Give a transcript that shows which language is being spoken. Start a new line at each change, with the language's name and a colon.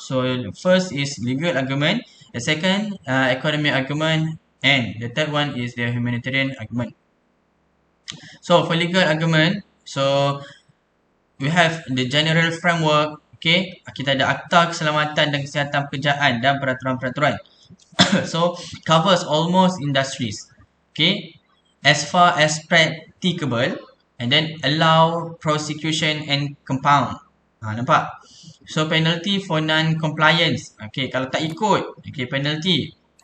English: So, first is legal argument. The second, economic argument. And the third one is the humanitarian argument. So, for legal argument, so we have the general framework.
Malay: Okay, kita ada Akta Keselamatan dan Kesihatan Pekerjaan dan peraturan-peraturan.
English: So, covers almost industries. Okay, as far as practicable, and then allow prosecution and compound.
Malay: Nampak?
English: So, penalty for non-compliance. Okay,
Malay: kalau tak ikut,
English: okay, penalty.